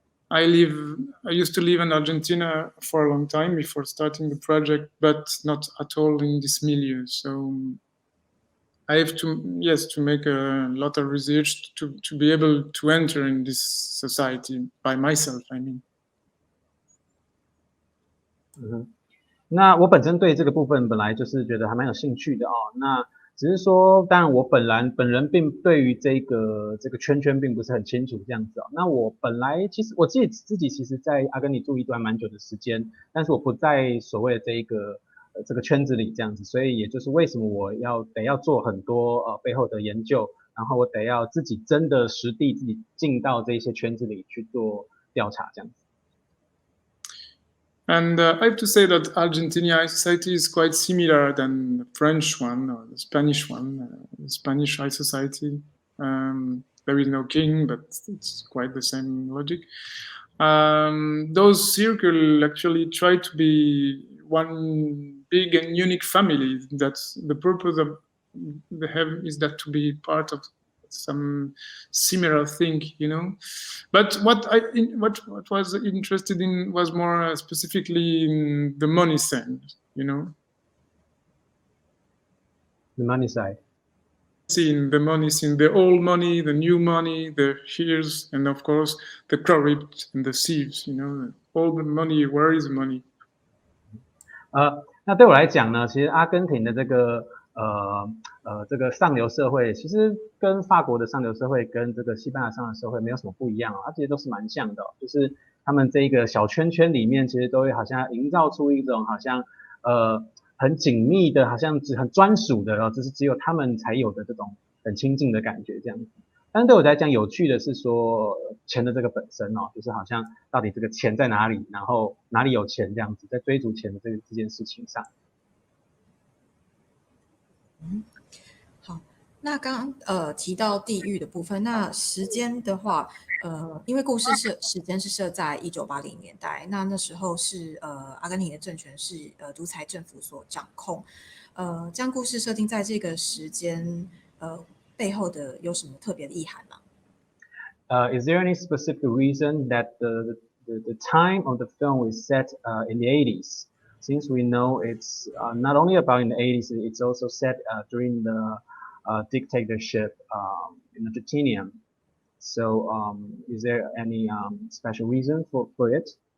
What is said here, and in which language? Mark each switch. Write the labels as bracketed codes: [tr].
[en] I used to live in Argentina for a long time before starting the project, but not at all in this milieu. So I have to make a lot of research to be able to enter in this society by myself, I mean. [zh] 那我本身对这个部分本来就是觉得还蛮有兴趣的那只是说，当然我本人并对于这个圈并不是很清楚这样子那我本来其实我自己其实在阿根廷住一段蛮久的时间，但是我不在所谓的这个圈子里这样子，所以也就是为什么我得要做很多背后的研究，然后我得要自己真的实地自己进到这些圈子里去做调查这样子。 [en] And I have to say that Argentinian society is quite similar than the French one or the Spanish one. The Spanish high society, there is no king, but it's quite the same logic. Those circles actually try to be one big and unique family. That's the purpose of they have is that to be part of some similar thing, you know. But what was interested in was more specifically in the money side, you know. The money side. Seeing the money, seeing the old money, the new money, the heirs, and of course the corrupt and the thieves, you know. All the money, where is the money? [zh] 那对我来讲呢，其实阿根廷的这个上流社会，其实跟法国的上流社会跟这个西班牙上流社会没有什么不一样它其实都是蛮像的就是他们这个小圈里面，其实都会好像营造出一种好像很紧密的，好像很专属的就是只有他们才有的这种很亲近的感觉这样子。但是对我来讲，有趣的是说钱的这个本身就是好像到底这个钱在哪里，然后哪里有钱这样子，在追逐钱的这件事情上。好，那刚刚提到地域的部分，那时间的话，因为故事时间是设在1980年代，那时候是阿根廷的政权是独裁政府所掌控，将故事设定在这个时间背后的有什么特别的意涵吗 [en] ？Is there any specific reason that the time of the film is set in the 80s? Since we know it's not only about in the 80s, it's also set during the dictatorship in Argentina. So, is there any special reason for it?